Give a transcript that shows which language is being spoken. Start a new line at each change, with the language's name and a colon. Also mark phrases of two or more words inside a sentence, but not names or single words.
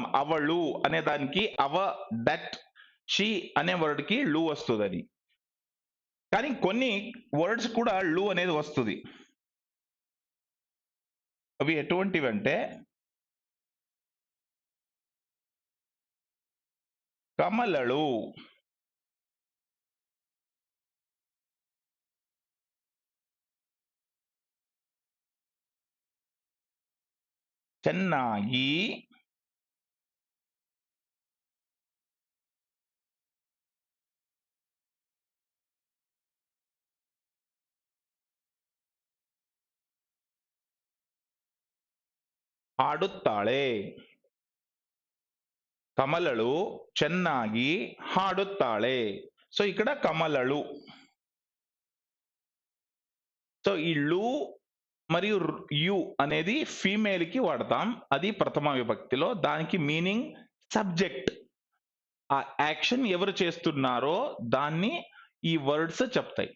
Telugu: అవಳು అనే దానికి అవ,
English: that, she
Telugu: అనే వర్డ్ కి లు వస్తుంది. కానీ కొన్ని వర్డ్స్ కూడా లు అనేది వస్తుంది. అవి ఎటువంటివి అంటే
Kannada: కమలಳು, ಚೆನ್ನಾಗಿ, ಹಾಡುತ್ತಾಳೆ. కమలಳು ಚೆನ್ನಾಗಿ ಹಾಡುತ್ತಾಳೆ.
Telugu: సో ఇక్కడ కమలಳು. సో ఈ లు మరియు యు అనేది ఫీమేల్ కి వాడతాం. అది ప్రథమ విభక్తిలో. దానికి
English: meaning subject.
Telugu: ఆ యాక్షన్ ఎవరు చేస్తున్నారో దాన్ని ఈ వర్డ్స్ చెప్తాయి.